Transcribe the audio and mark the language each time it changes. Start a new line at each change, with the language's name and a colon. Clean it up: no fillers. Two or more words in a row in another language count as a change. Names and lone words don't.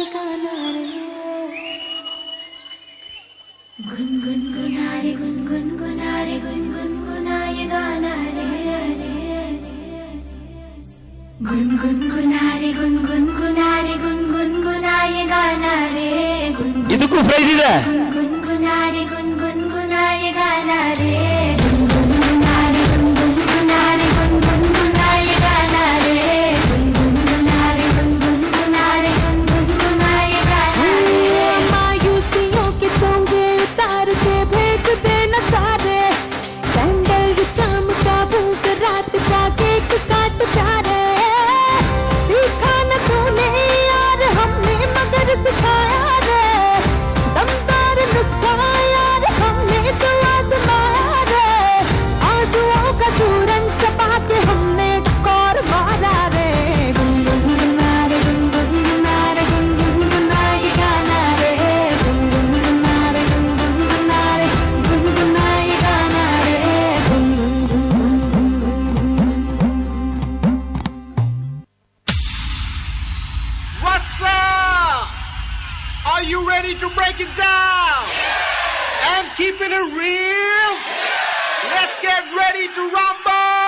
Hindi: गाना रे गुनगुनारे गुनगुनारे गुनगुनाए गाना रे गुनगुनारे गुनगुनारे गुनगुनाए गाना रे
Kannada: ಇದಕ್ಕೂ ಪ್ರೈಸ್ ಇದೆ.
Hindi: गुनगुनारे गुनगुनाए गाना रे गुनगुनारे गुनगुनारे गुनगुनाए गाना रे गुनगुनारे गुनगुनारे गुनगुनाए गाना रे मायूसियों के चोंगे उतार के फेंक देना सारे कैंडल शाम का भूख रात का केक काट जा रे सीखा न तूने यार हमने मगर सिखाया रे दमदार नुस्खा यार हमने जो आजमाया रे आंसुओं का चूरन चबा के हमने टकोर मारा रे गुनगुनारे गुनगुनारे गुनगुनाए गाना रे गुनगुनारे गुनगुनारे गुनगुनाए गाना रे
English: What's up? Are you ready to break it down and keeping it real? Let's get ready to rumble!